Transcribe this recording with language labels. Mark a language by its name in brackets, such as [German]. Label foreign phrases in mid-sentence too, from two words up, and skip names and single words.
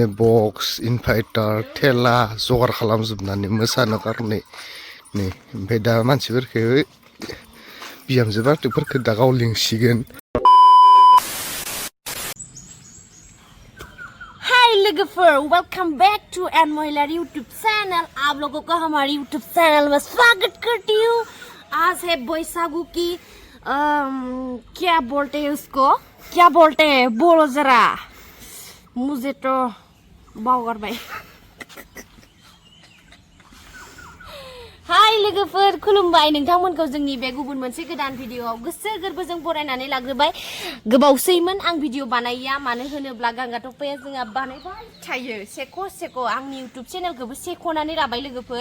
[Bodo] बक्स इनभार्टार थेला जगार खालामजोबनानै मोसानो गारनाय नै ओमफ्राय दा मानसिफोरखौ बिहामजो बारथैफोरखौ दा गाव लिंसिगोन। [English] हाय लोगोफोर welcome back to nmahilary YouTube channel. [Hindi] आप लोगों को हमारी यूट्यूब चैनल में स्वागत करती हूँ। आज है बैसागु की क्या बोलते हैं उसको क्या बोलते हैं बोलो जरा मुझे तो बावगार भाई। [Bodo] हाय लोगोफोर खुलुमबाय नोंथांमोनखौ जोंनि बे गुबुन मोनसे गोदान भिडियोआव गोसो गोरबोजों बरायनानै लाग्रोबाय। गोबावसैमोन आं भिडियो बानायैया मानो होनोब्ला गांगा टपाया जोंहा बानायबाय थायो सेख' आंनि यूट्यूब चेनेलखौबो सेख'नानै लाबाय लोगोफोर।